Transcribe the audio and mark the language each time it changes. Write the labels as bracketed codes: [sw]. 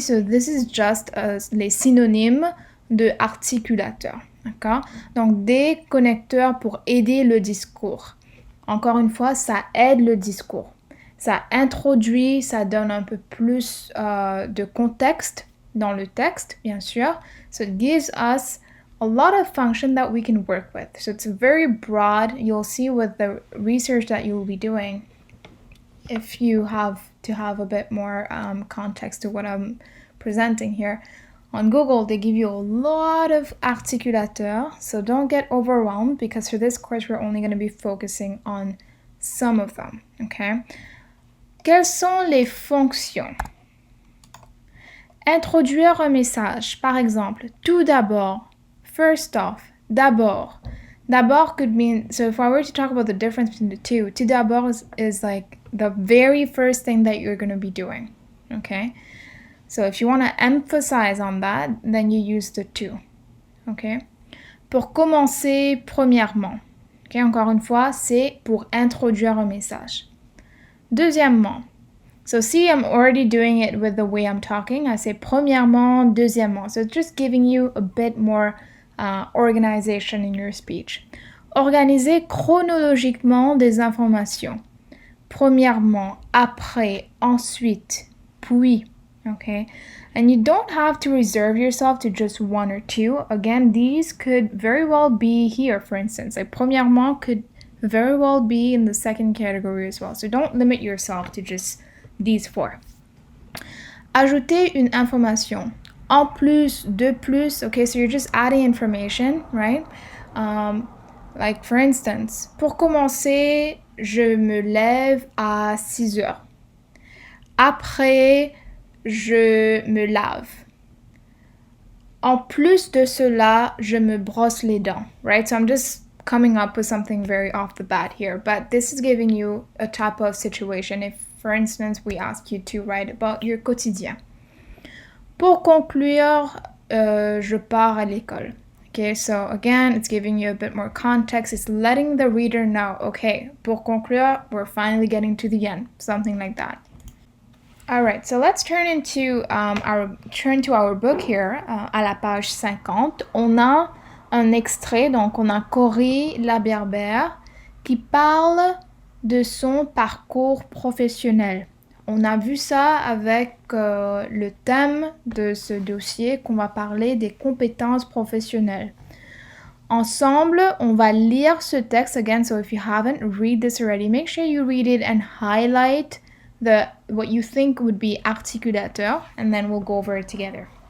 [en] So this is just [fr] les synonymes de articulateur. D'accord? Donc, des connecteurs pour aider le discours. Encore une fois, ça aide le discours. Ça introduit, ça donne un peu plus de contexte dans le texte, bien sûr. [en] So it gives us a lot of function that we can work with. So it's very broad. You'll see with the research that you will be doing, if you have to have a bit more context to what I'm presenting here. On Google, they give you a lot of articulateurs, so don't get overwhelmed because for this course, we're only going to be focusing on some of them, okay? [fr] Quelles sont les fonctions? Introduire un message, par exemple, tout d'abord, [en] first off, [fr] d'abord. [en] D'abord could mean, so if I were to talk about the difference between the two, tout d'abord is like the very first thing that you're going to be doing, okay? So if you want to emphasize on that, then you use the to, okay? [fr] Pour commencer, premièrement, okay? Encore une fois, c'est pour introduire un message. [en] Deuxièmement, so see, I'm already doing it with the way I'm talking. I say premièrement, deuxièmement. So it's just giving you a bit more organization in your speech. [fr] Organiser chronologiquement des informations. Premièrement, après, ensuite, puis, okay? [en] And you don't have to reserve yourself to just one or two. Again, these could very well be here, for instance. Like, premièrement could very well be in the second category as well. So don't limit yourself to just these four. [fr] Ajouter une information. En plus, de plus, [en] okay, so you're just adding information, right? Like, for instance, [fr] pour commencer, je me lève à 6 heures. Après, je me lave. En plus de cela, je me brosse les dents, right? [en] So I'm just coming up with something very off the bat here, but this is giving you a type of situation. If, for instance, we ask you to write about your quotidien. [fr] Pour conclure, je pars à l'école. [en] Okay, so again, it's giving you a bit more context. It's letting the reader know, okay, pour conclure, we're finally getting to the end, something like that. All right, so let's turn to our book here, [fr] à la page 50. On a un extrait, donc on a Cory Laberbère qui parle de son parcours professionnel. On a vu ça avec le thème de ce dossier qu'on va parler des compétences professionnelles. Ensemble, on va lire ce texte. [en] Again, so if you haven't read this already, make sure you read it and highlight what you think would be articulateur, and then we'll go over it together.